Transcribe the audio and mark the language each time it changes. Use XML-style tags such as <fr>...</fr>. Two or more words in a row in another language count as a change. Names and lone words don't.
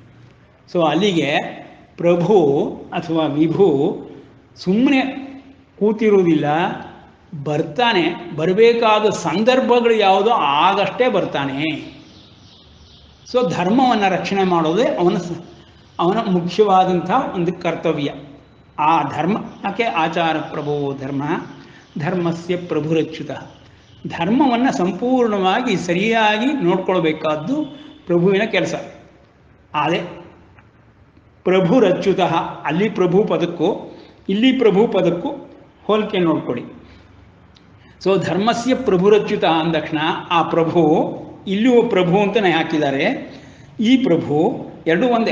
<kn>ಸೊ ಅಲ್ಲಿಗೆ ಪ್ರಭು ಅಥವಾ ವಿಭು ಸುಮ್ಮನೆ ಕೂತಿರುವುದಿಲ್ಲ, ಬರ್ತಾನೆ. ಬರಬೇಕಾದ ಸಂದರ್ಭಗಳು ಯಾವುದೋ ಆಗಷ್ಟೇ ಬರ್ತಾನೆ. ಸೊ ಧರ್ಮವನ್ನು ರಕ್ಷಣೆ ಮಾಡೋದೇ ಅವನ ಮುಖ್ಯವಾದಂಥ ಒಂದು ಕರ್ತವ್ಯ. ಆ ಧರ್ಮಕ್ಕೆ</kn> <sa>ಆಚಾರ ಪ್ರಭೋ ಧರ್ಮ, ಧರ್ಮಸ್ಯ ಪ್ರಭುರಚ್ಯುತ.</sa> <kn>ಧರ್ಮವನ್ನು ಸಂಪೂರ್ಣವಾಗಿ ಸರಿಯಾಗಿ ನೋಡ್ಕೊಳ್ಬೇಕಾದ್ದು ಪ್ರಭುವಿನ ಕೆಲಸ. ಅದೇ ಪ್ರಭುರಚ್ಯುತ. ಅಲ್ಲಿ ಪ್ರಭು ಪದಕ್ಕೂ ಇಲ್ಲಿ ಪ್ರಭು ಪದಕ್ಕೂ ಹೋಲಿಕೆ ನೋಡ್ಕೊಳ್ಳಿ. ಸೊ</kn> <sa>ಧರ್ಮಸ್ಯ ಪ್ರಭುರಚ್ಯುತ</sa> <kn>ಅಂದ ತಕ್ಷಣ ಆ ಪ್ರಭು, ಇಲ್ಲೂ ಪ್ರಭು ಅಂತಲೇ ಹಾಕಿದ್ದಾರೆ, ಈ ಪ್ರಭು ಎರಡೂ ಒಂದೇ.</kn>